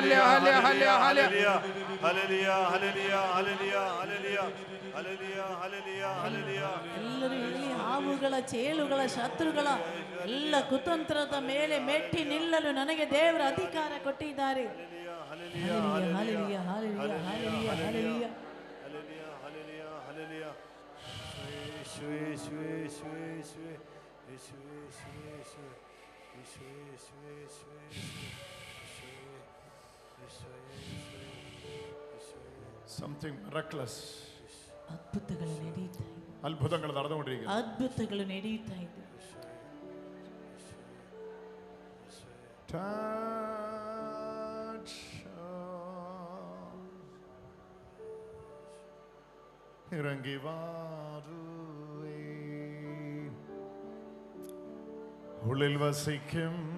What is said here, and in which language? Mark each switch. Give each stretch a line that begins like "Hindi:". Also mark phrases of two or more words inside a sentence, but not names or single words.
Malayalam: ഹല്ലേലൂയ, ഹല്ലേലൂയ, ഹല്ലേലൂയ, ഹല്ലേലൂയ, ഹല്ലേലൂയ, ഹല്ലേലൂയ, ഹല്ലേലൂയ.
Kannada: ಎಲ್ಲರೂ ಇಲ್ಲಿ ಹಾವುಗಳ ಚೇಳುಗಳ ಶತ್ರುಗಳ ಎಲ್ಲ ಕುತಂತ್ರದ ಮೇಲೆ ಮೆಟ್ಟಿ ನಿಲ್ಲಲು ನನಗೆ ದೇವರ ಅಧಿಕಾರ ಕೊಟ್ಟಿದ್ದಾರೆ. ಹಲ್ಲೆಲೂಯಾ, ಹಲ್ಲೆಲೂಯಾ, ಹಲ್ಲೆಲೂಯಾ, ಹಲ್ಲೆಲೂಯಾ, ಹಲ್ಲೆಲೂಯಾ.
Malayalam: ഹല്ലേലൂയ, ഹല്ലേലൂയ, ഹല്ലേലൂയ. യേശുവേ, യേശുവേ, യേശുവേ, യേശുവേ, യേശുവേ, യേശുവേ, യേശുവേ.
English: Something miraculous.
Kannada: ಅದ್ಭುತಗಳು ನಡೀತಾ ಇದೆ,
Malayalam: അത്ഭുതങ്ങൾ നടന്നുകൊണ്ടിരിക്കുന്നു.
Kannada: ಅದ್ಭುತಗಳು ನಡೀತಾ ಇದೆ.
English: Touch.
Malayalam: ഇറങ്ങി വാരുവേ, ഉള്ളിൽ വസിക്കും